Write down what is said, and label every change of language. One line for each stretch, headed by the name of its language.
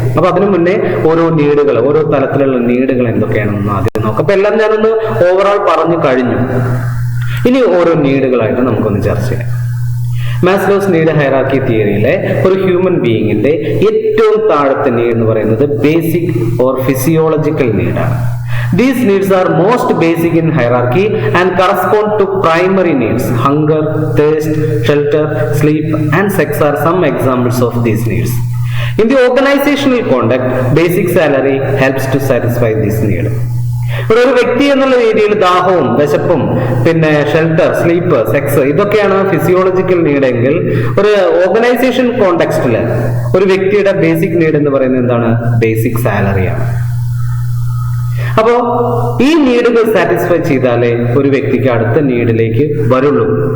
Malayalam: അപ്പൊ അതിനു മുന്നേ ഓരോ നീഡുകൾ, ഓരോ തലത്തിലുള്ള നീഡുകൾ എന്തൊക്കെയാണെന്ന് ആദ്യം നോക്കാം. അപ്പൊ എല്ലാം ഞാനൊന്ന് ഓവറോൾ പറഞ്ഞു കഴിഞ്ഞു. ഇനി ഓരോ നീഡുകളായിട്ട് നമുക്കൊന്ന് ചർച്ച ചെയ്യാം. മാസ്ലോസ് നീഡ് ഹൈറാർക്കി തിയറിയിലെ ഒരു ഹ്യൂമൻ ബീയിങ്ങിന്റെ ഏറ്റവും താഴത്തെ നീഡ് എന്ന് പറയുന്നത് basic or physiological നീഡാണ്.
English: These needs are most basic in hierarchy and correspond to primary needs. Hunger, thirst, shelter, sleep and sex are some examples of these needs. In the organizational context, basic salary helps to satisfy this need.
Malayalam: ഒരു വ്യക്തി എന്നുള്ള രീതിയിൽ ദാഹവും വിശപ്പും പിന്നെ shelter, sleep, sex ഇതൊക്കെയാണ് physiological need എങ്കിൽ ഒരു ഓർഗനൈസേഷൻ കോണ്ടെക്സ്റ്റില് ഒരു വ്യക്തിയുടെ ബേസിക് നീഡ് എന്ന് പറയുന്നത് എന്താണ്? ബേസിക് സാലറിയാണ്. അപ്പോ ഈ നീഡുകൾ സാറ്റിസ്ഫൈ ചെയ്താലേ ഒരു വ്യക്തിക്ക് അടുത്ത നീഡിലേക്ക് വരുള്ളൂ.